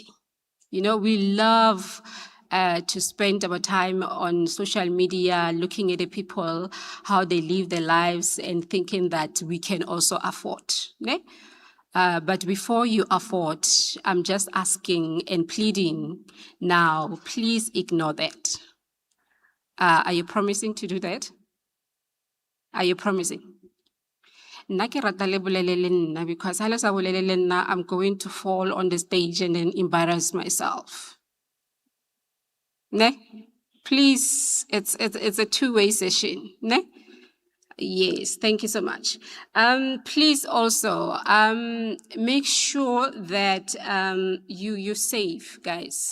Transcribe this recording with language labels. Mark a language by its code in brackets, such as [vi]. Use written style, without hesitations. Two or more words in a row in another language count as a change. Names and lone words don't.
[en] You know, we love to spend our time on social media, looking at the people, how they live their lives, and thinking that we can also afford. Ne? But before you afford, I'm just asking and pleading now, please ignore that. Are you promising to do that? Are you promising? [st] Nna ke rata le bolele le nna, because ha le sa bolele le nna, [en] I'm going to fall on the stage and then embarrass myself. Ne? Please, it's a two-way session. Ne? Yes, thank you so much. Please also make sure that you save, guys.